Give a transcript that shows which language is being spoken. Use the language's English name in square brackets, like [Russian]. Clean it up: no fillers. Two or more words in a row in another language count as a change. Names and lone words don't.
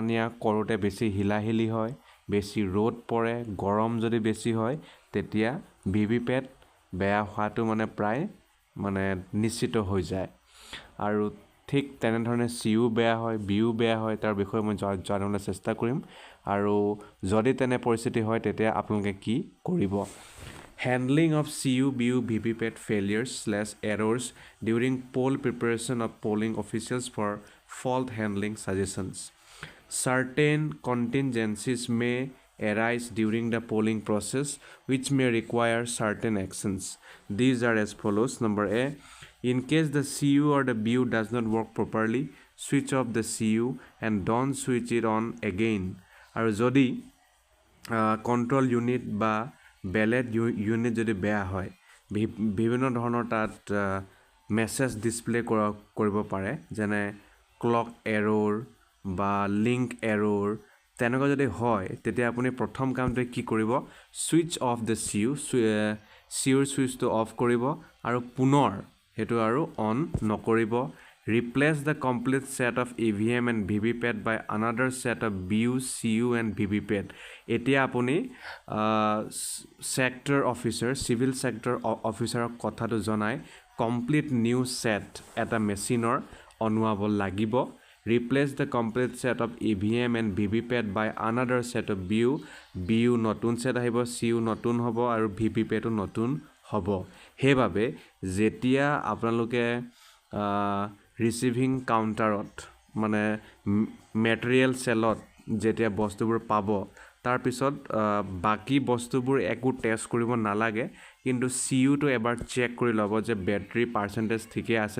[Assamese] নিয়া কৰোঁতে বেছি হিলাহিলি হয় বেছি ৰ'দ পৰে গৰম যদি বেছি হয় তেতিয়া VVPAT বেয়া হোৱাটো মানে প্ৰায় মানে নিশ্চিত হৈ যায় আৰু ঠিক তেনেধৰণে CU বেয়া হয় BU বেয়া হয় তাৰ বিষয়ে মই জানিবলৈ চেষ্টা কৰিম আৰু যদি তেনে পৰিস্থিতি হয় তেতিয়া আপোনালোকে কি কৰিব [English] Handling of CU, BU, VVPAT failures/errors during poll preparation of polling officials for fault handling suggestions. Certain contingencies may arise during the polling process which may require certain actions. These are as follows. Number A, in case the CU or the BU does not work properly, switch off the CU and don't switch it on again. [Assamese] আৰু যদি কণ্ট্ৰল ইউনিট বা বেলেট ইউনিট যদি বেয়া হয় বিভিন্ন ধৰণৰ তাত মেছেজ ডিছপ্লে কৰিব পাৰে যেনে [English] clock error [Assamese] বা [English] link error [Assamese] তেনেকুৱা যদি হয় তেতিয়া আপুনি প্ৰথম কামটো কি কৰিব [English] switch off the [Assamese] CUৰ ছুইচটো অফ কৰিব আৰু পুনৰ সেইটো আৰু অন নকৰিব [English] Replace the complete set of EVM and VVPAT by another set of BU, CU and VVPAT. [Assamese] এতিয়া আপুনি [English] sector officer, civil sector officer [Assamese] কথাটো জনাই [English] complete new set [Assamese] এটা মেচিনৰ অনোৱাব লাগিব [English] Replace the complete set of EVM and VVPAT by another set of BU [Assamese] নতুন set আহিব CU নতুন হ'ব আৰু VVPATও নতুন হ'ব সেইবাবে যেতিয়া আপোনালোকে [English] receiving counterত [Assamese] মানে [English] material cellত [Assamese] যেতিয়া বস্তুবোৰ পাব তাৰপিছত বাকী বস্তুবোৰ একো টেষ্ট কৰিব নালাগে কিন্তু CUটো এবাৰ চেক কৰি ল'ব যে [English] battery percentage [Assamese] ঠিকে আছে